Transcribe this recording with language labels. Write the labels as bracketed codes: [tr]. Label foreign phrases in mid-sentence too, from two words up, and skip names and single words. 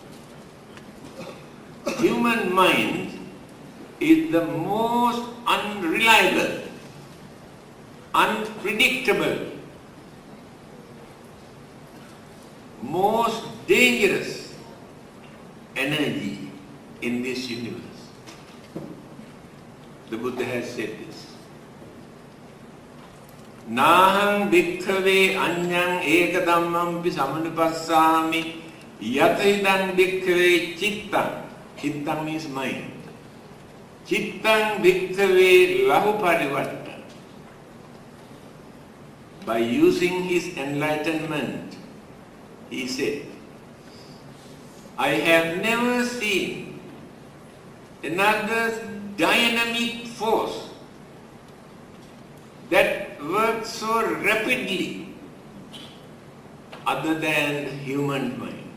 [en] Human mind is the most unreliable, unpredictable, most dangerous energy in this universe. The Buddha has said this. [pi] Naham bhikkhave anyang ekadammampi samanupassami yataidam bhikkhave chittam [en] Chittang means mind. [pi] Chittang bhikkhave lahu parivarta. [en] By using his enlightenment, he said, I have never seen another dynamic force that works so rapidly other than human mind.